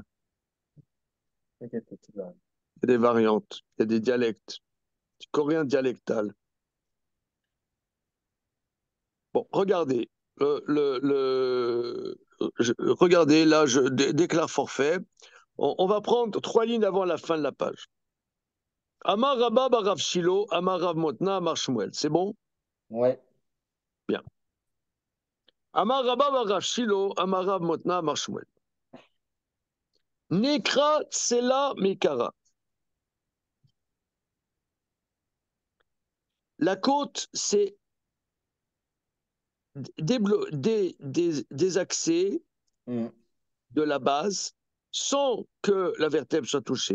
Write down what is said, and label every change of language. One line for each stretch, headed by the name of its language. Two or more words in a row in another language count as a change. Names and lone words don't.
French: Il y a des variantes, il y a des dialectes. coréen dialectal. Bon, regardez. Regardez, là, je déclare forfait. On va prendre 3 lignes avant la fin de la page.
Aramaic: אמר רבה בר רב שילא, אמר רב מתנא, אמר שמואל.
French: C'est bon? Ouais. Bien.
Aramaic: אמר רבה בר רב שילא, אמר רב מתנא, אמר שמואל.
Hebrew: נקרא צלע מקרא.
French: La côte, c'est des accès de la base sans que la vertèbre soit touchée.